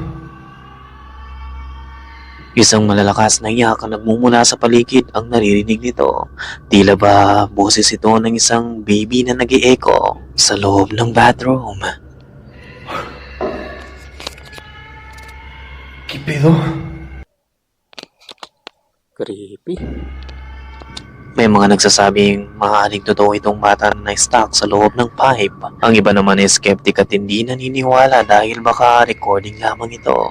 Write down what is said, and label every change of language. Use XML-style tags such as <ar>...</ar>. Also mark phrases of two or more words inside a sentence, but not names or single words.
<tl>Isang malalakas na iyak ang nagmumula sa paligid ang naririnig nito. Tila ba boses ito ng isang baby na nag-i-echo sa loob ng bathroom.</tl> <es>¿Qué pedo?</es> <tl>Creepy. May mga nagsasabing maaaring totoo itong bata na stuck sa loob ng pipe. Ang iba naman ay skeptic at hindi naniniwala dahil baka recording lamang ito.</tl>